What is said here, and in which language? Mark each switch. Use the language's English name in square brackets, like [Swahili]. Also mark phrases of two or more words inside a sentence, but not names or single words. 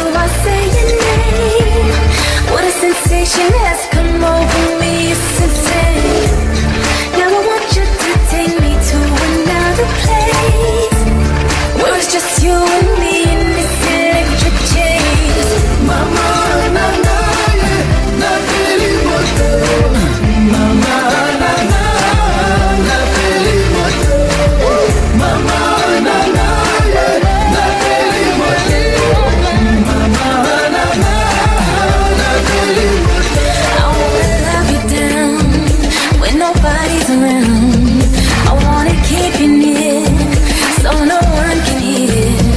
[English] I say your name. What a sensation has come over me, it's insane. Now I want you to take me to another place where it's just you and me in this electric chase. [Lingala] Mama, na na, na feli moto. Mama, na na, na feli moto. Mama, na na, na feli moto. Mama, na na, na feli moto. [English] I wanna love you down when nobody's around. I wanna keep you near so no one can hear.